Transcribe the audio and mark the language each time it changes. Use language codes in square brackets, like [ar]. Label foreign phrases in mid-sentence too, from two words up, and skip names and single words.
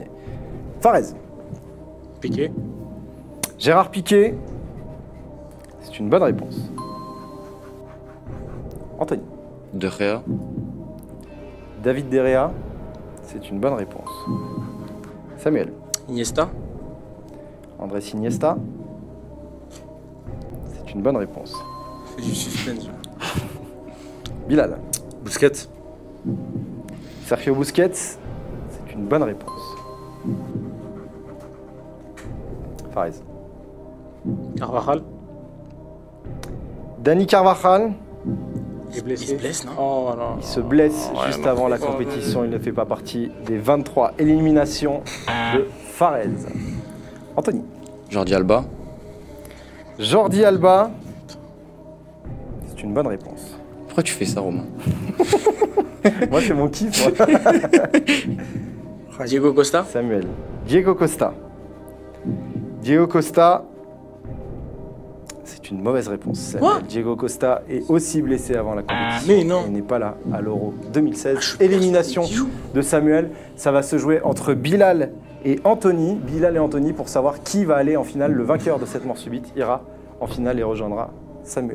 [fr] Fares. Piqué. Gérard Piqué, c'est une bonne réponse. Anthony. De Gea. David De Gea, c'est une bonne réponse. Samuel. Iniesta. Andrés Iniesta, c'est une bonne réponse. C'est du suspense. Bilal. Busquets. Sergio Busquets, c'est une bonne réponse. Fares. Carvajal. Dani Carvajal, Il est blessé. Il se blesse, non? Oh non. il se blesse Ouais, juste non. avant la compétition. Il ne fait pas partie des 23 éliminations de Fares. Anthony. Jordi Alba. Jordi Alba, c'est une bonne réponse. Pourquoi tu fais ça, Romain? Moi, c'est mon kiff. moi. Diego Costa. Samuel. Diego Costa. Diego Costa, c'est une mauvaise réponse. Samuel. Quoi? Diego Costa est aussi blessé avant la compétition. mais non. Il n'est pas là à l'Euro 2016. je suis Élimination persuadé qu'il joue. de Samuel. Ça va se jouer entre Bilal et Anthony. Bilal et Anthony pour savoir qui va aller en finale. Le vainqueur de cette mort subite ira en finale et rejoindra Samuel.